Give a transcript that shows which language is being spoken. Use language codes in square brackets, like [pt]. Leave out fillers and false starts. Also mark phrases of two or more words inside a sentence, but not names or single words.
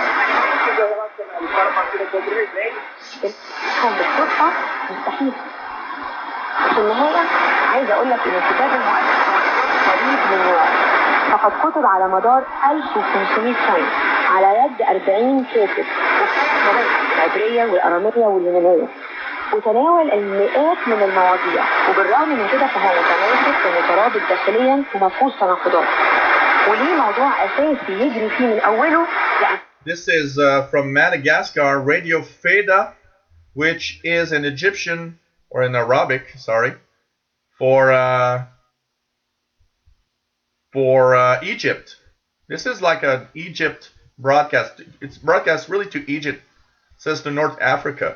[pt] Relacionados para a partida contra o Resende. [ar] هم بالصدفة مستحيل. في النهاية عايز أقول لك إن الكتاب المؤلف قريب من نوعه. فقد كتب على مدار 1500 سنة على يد 40 كاتب العبرية والأرامية واليونانية، وتناول المئات من المواضيع، وبالرغم من كده فهو متماسك ومترابط داخليا ومفهوش تناقضات. وليه موضوع أساسي يجري فيه من أوله. [en] This is from Madagascar, Radio Feda, which is an Egyptian, or an Arabic, sorry, for Egypt. This is like an Egypt broadcast. It's broadcast really to Egypt, it says to North Africa.